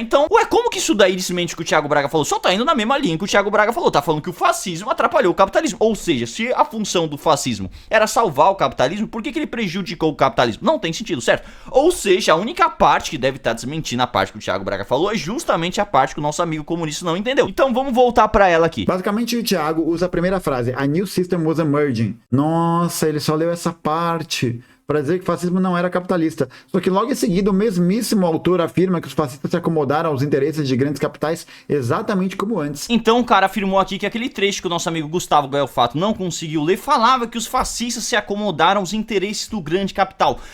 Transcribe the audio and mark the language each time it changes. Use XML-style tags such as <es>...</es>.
<pt>Então, ué, como que isso daí desmente o que o Thiago Braga falou? Só tá indo na mesma linha que o Thiago Braga falou, tá falando que o fascismo atrapalhou o capitalismo, ou seja, se a função do fascismo era salvar o capitalismo, por que ele prejudicou o capitalismo? Não tem sentido, certo? Ou seja, a única parte que deve estar desmentindo a parte que o Thiago Braga falou é justamente a parte que o nosso amigo comunista não entendeu. Então vamos voltar pra ela aqui. Basicamente, o Thiago usa a primeira frase,</pt> <en>a new system was emerging.</en> <pt>Nossa, ele só leu essa parte para dizer que o fascismo não era capitalista. Só que logo em seguida o mesmíssimo autor afirma que os fascistas se acomodaram aos interesses de grandes capitais exatamente como antes. Então o cara afirmou aqui que aquele trecho que o nosso amigo Gustavo Gael Fato não conseguiu ler falava que os fascistas se acomodaram aos interesses do grande capital.</pt>